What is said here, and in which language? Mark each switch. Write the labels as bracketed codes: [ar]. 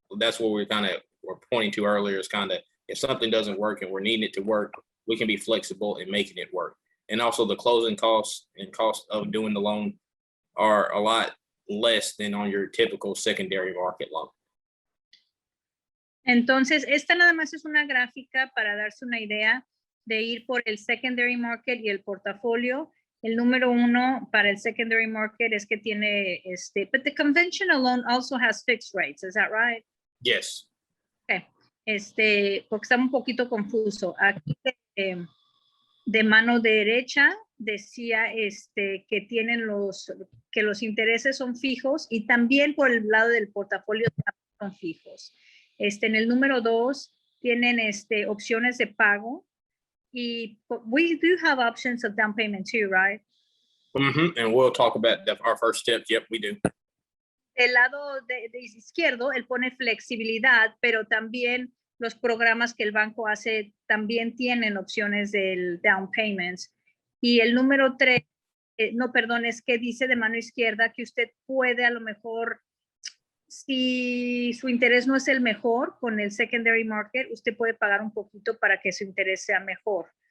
[en] That's what we're pointing to earlier, is kind of, if something doesn't work and we're needing it to work, we can be flexible in making it work. And also the closing costs and cost of doing the loan are a lot less than on your typical secondary market loan. [es] Entonces, esta nada más es una gráfica para darse una idea de ir por el secondary market y el portafolio. El número uno para el secondary market es que tiene [en] but the conventional loan also has fixed rates, is that right? Yes. [es] Okay. Porque está un poquito confuso. Aquí de mano derecha decía que tienen que los intereses son fijos, y también por el lado del portafolio son fijos. En el número 2 tienen opciones de pago, y [en] we do have options of down payment too, right? Mm-hmm. And we'll talk about our first steps. Yep, we do. [es] el lado de izquierdo, él pone flexibilidad, pero también los programas que el banco hace también tienen opciones del down payments. Y el número 3, no, perdón, es que dice de mano izquierda que usted puede a lo mejor, si su interés no es el mejor con el secondary market, usted puede pagar un poquito para que su interés sea mejor.